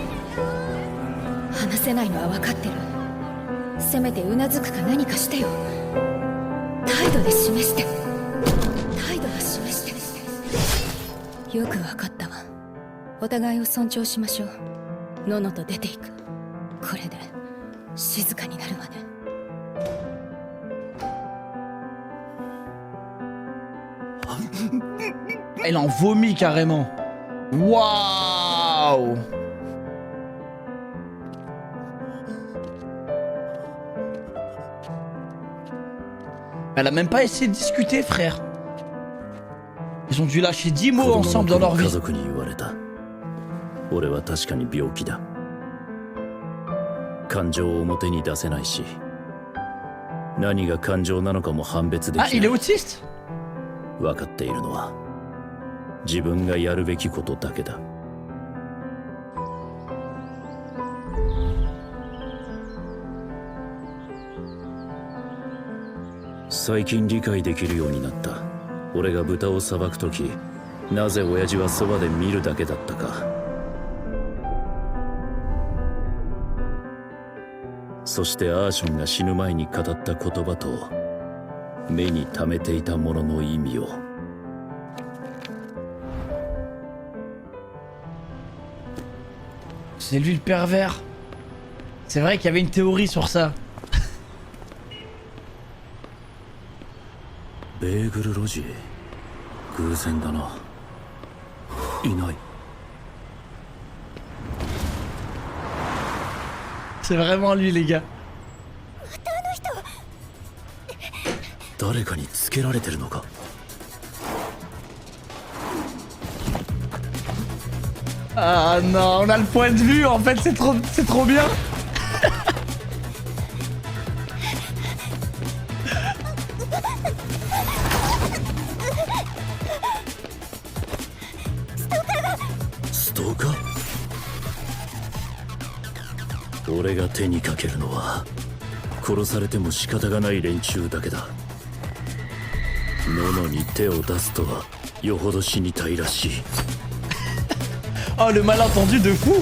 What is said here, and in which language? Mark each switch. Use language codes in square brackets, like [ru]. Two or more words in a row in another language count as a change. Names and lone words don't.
[ja] 話せないのは分かってる。せめてうなずくか何かしてよ。態度で示して。態度は示して。よく分かったわ。お互いを尊重しましょう。ののと出ていく。これで静かになるわね。 [fr] Elle en vomit carrément. Waouh. Elle a même pas essayé de discuter, frère. Ils ont dû lâcher 10 mots ensemble dans leur vie. [ja] 家族に言われた。俺は確かに病気だ。感情を表に出せないし、何が感情なのかも判別できな [fr] Ah, [ja] い。 [fr] il est autiste? [ja] 分かっているのは自分がやるべきことだけだ。最近理解できるようになった。俺が豚をさばくとき、なぜ親父はそばで見るだけだったか。そしてアーションが死ぬ前に語った言葉と目に溜めていたものの意味を。 [fr] C'est lui le pervers. C'est vrai qu'il y avait une théorie sur ça. [ja] ベーグル路地、偶然だな。いない。 [fr] C'est vraiment lui, les gars. [ja] 誰かにつけられてるのか。 [fr] Ah non, on a le point de vue, en fait, c'est trop bien. Stalker? [ja] 俺が手にかけるのは殺されても仕方がない連中だけだ。ノノに手を出すとはよほど死にたいらしい。 [fr] Oh, le malentendu de fou.